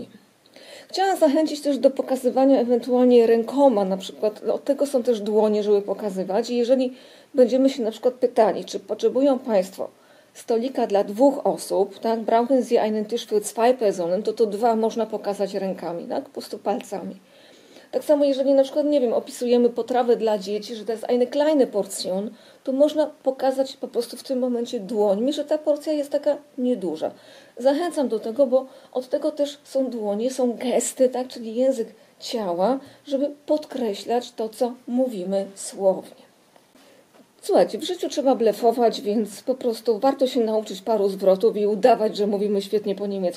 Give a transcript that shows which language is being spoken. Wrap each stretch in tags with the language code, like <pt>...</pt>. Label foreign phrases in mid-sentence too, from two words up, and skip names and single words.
<pl>Chciałam zachęcić też do pokazywania ewentualnie rękoma, na przykład od tego są też dłonie, żeby pokazywać. I jeżeli będziemy się na przykład pytali, czy potrzebują Państwo stolika dla 2 osób, tak,</pl> <de>brauchen Sie einen Tisch für 2 Personen,</de> <pl>to 2 można pokazać rękami, tak, po prostu palcami. Tak samo jeżeli na przykład, nie wiem, opisujemy potrawę dla dzieci, że to jest</pl> <de>eine kleine Portion,</de> <pl>to można pokazać po prostu w tym momencie dłońmi, że ta porcja jest taka nieduża. Zachęcam do tego, bo od tego też są dłonie, są gesty, tak, czyli język ciała, żeby podkreślać to, co mówimy słownie. Słuchajcie, w życiu trzeba blefować, więc po prostu warto się nauczyć paru zwrotów i udawać, że mówimy świetnie po niemiecku.</pl>